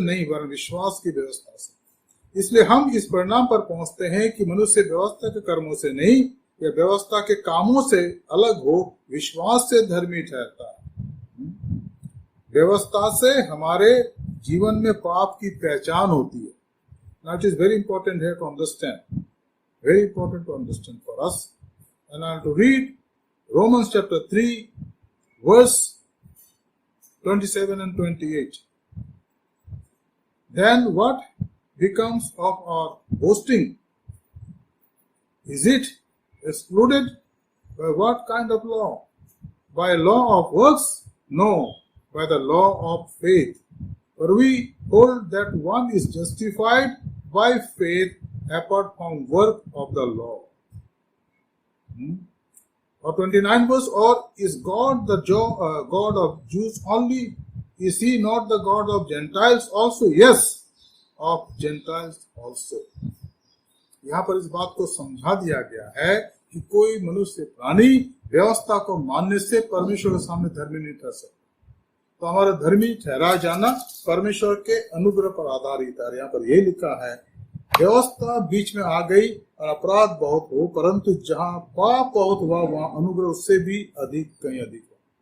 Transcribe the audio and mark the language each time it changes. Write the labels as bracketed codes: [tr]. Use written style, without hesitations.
[hi] नहीं, वरन विश्वास की व्यवस्था से। इसलिए हम इस परिणाम पर पहुंचते हैं कि मनुष्य व्यवस्था के कर्मों से नहीं या व्यवस्था के कामों से अलग हो विश्वास से धर्मी ठहरता है। व्यवस्था से हमारे जीवन में पाप की पहचान होती है। [en] Now it is very important here to understand, very important to understand for us. And I have to read Romans chapter 3 verse 27 and 28. Then what becomes of our boasting? Is it excluded? By what kind of law? By law of works? No, by the law of faith. For we hold that one is justified by faith apart from work of the law. Or 29 verse, or is God the God of Jews only? Is he not the God of Gentiles also? Yes, of Gentiles also. [hi] यहाँ पर इस बात को समझा दिया गया है कि कोई मनुष्य प्राणी व्यवस्था को मानने से परमेश्वर के सामने धर्मी नहीं ठहर सकता। तो हमारा धर्मी ठहरा जाना परमेश्वर के अनुग्रह पर आधारित है। यहाँ पर यह लिखा है, व्यवस्था बीच में आ गई और अपराध बहुत हो, परंतु जहां पाप बहुत हुआ वहां अनुग्रह उससे भी अधिक, कहीं अधिक हो।